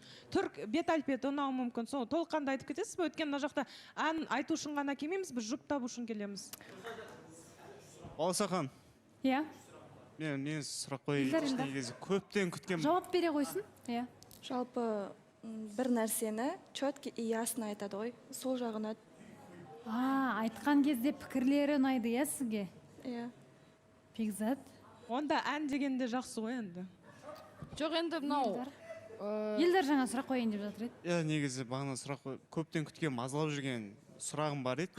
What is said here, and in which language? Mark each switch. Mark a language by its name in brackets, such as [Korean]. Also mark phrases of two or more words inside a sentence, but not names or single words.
[Kazakh] Түрк бет әлпеті ұнауы мүмкін. Сол толыққанды айтып кетесіз бе? Өйткені мына жақта ән айту үшін ғана келмейміз, біз жұп табу үшін келеміз. Балауса ханым. Иә. Мен сұрақ қойып негізі көптен күткен. Жауап бере қойсын. Иә. Жалпы бір нәрсені [Russian] четко и ясно [Kazakh] айтады ғой. Сол жағына. Айтқан кезде пікірлері ұнайды, иә сізге? Иә. Бекзат. Онда ән дегенде жақсы ғой енді. Жоқ, енді мынау Елдар жаңа сұрақ қойын деп жатыр еді. Иә, негізі бағана сұрақ қойып, көптен күткен мазалап жүрген сұрағым бар еді.